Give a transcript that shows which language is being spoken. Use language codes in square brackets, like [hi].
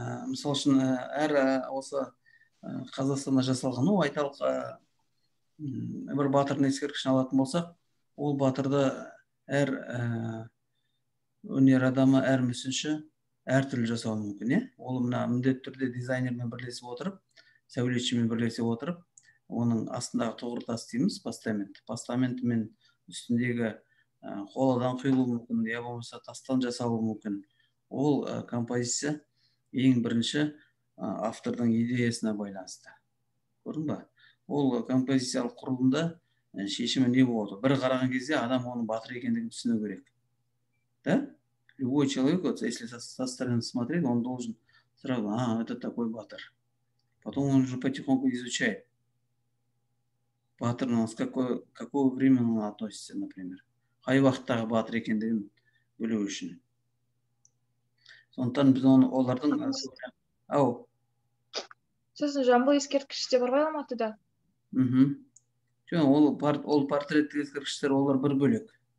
[kk] Мысалы үшін әр осы Қазақстанда жасалған, айталық бір батырдың ескерткішін алатын болсақ, ол батырды әр өнер адамы, әр мүсінші әртүрлі жасауы мүмкін, ол мына міндетті түрде дизайнермен бірлесіп отырып, сәулетшімен бірлесіп отырып, оның астындағы тұғыртас дейміз, постаментімен үстіндегі қоладан құйылуы мүмкін, я болмаса тастан жасалуы мүмкін. Ол композиция ең бірінші автордың идеясына байланысты. Көрдің ба? Ол композициялық құрылымда шешімі не болады? Бір қараған кезде адам оның батыр екендігін түсіну керек. [ru] Да? Любой человек, если со стороны смотреть, он должен сразу, это такой батыр. Потом он уже потихоньку изучает. Батыр с какого времени он относится, например. [kk] Қай уақыттағы батыр екендігін білу үшін. Сондықтан біз олардың Сосын Жамбыл ескерткіші бар ғой Алматыда? Ол портреттік ескерткіштер, олар бір бөлек.